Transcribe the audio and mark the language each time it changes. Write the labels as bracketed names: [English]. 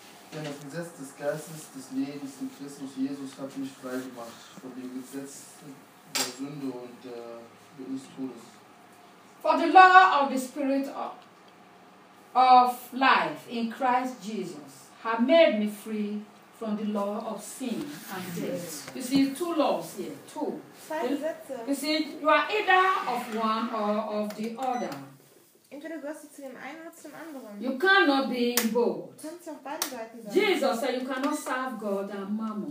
[German] Denn das Gesetz des Geistes des Lebens in Christus Jesus hat mich frei gemacht von dem Gesetz der Sünde und des Todes. [English] For the law of the Spirit of life in Christ Jesus have made me free from the law of sin and death. You see, two laws here, two. You see, you are either of one or of the other. [German] Entweder gehörst du zu dem einen oder zum anderen. [English] You cannot be in both. [German] Du kannst auf beiden Seiten sein. [English] Jesus said you cannot serve God and mammon.